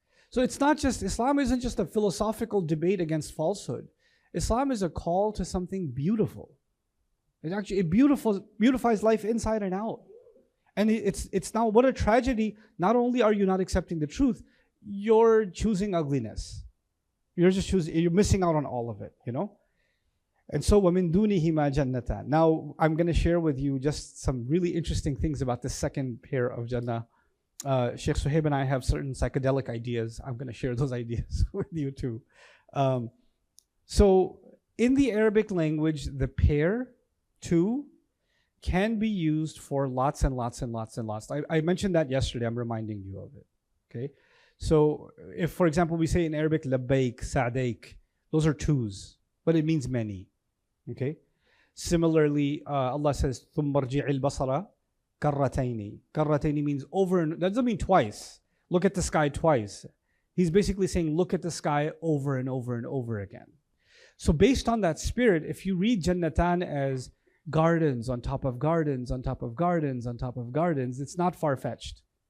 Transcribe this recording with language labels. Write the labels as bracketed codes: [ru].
[en] So it's not just, Islam isn't just a philosophical debate against falsehood. Islam is a call to something beautiful. It beautifies life inside and out. And it's now, what a tragedy. Not only are you not accepting the truth, you're choosing ugliness. You're missing out on all of it, you know? [ar] And so, وَمِن دُونِهِمَا جَنَّتَانِ. [en] Now, I'm going to share with you just some really interesting things about the second pair of Jannah. Sheikh Suhaib and I have certain psychedelic ideas. I'm going to share those ideas with you too. So, in the Arabic language, the pair, two, can be used for lots and lots and lots and lots. I mentioned that yesterday. I'm reminding you of it. Okay? So, if, for example, we say in Arabic, labbaik, sa'daik, those are twos, but it means many. Okay? [ar] Similarly, Allah says, ثُمَّ ارْجِعِ الْبَصَرَ كَرَّتَيْنِ. [en] Karrataini means over, and that doesn't mean twice. Look at the sky twice. He's basically saying, look at the sky over and over and over again. So based on that spirit, if you read Jannatan as gardens on top of gardens on top of gardens on top of gardens, it's not far-fetched.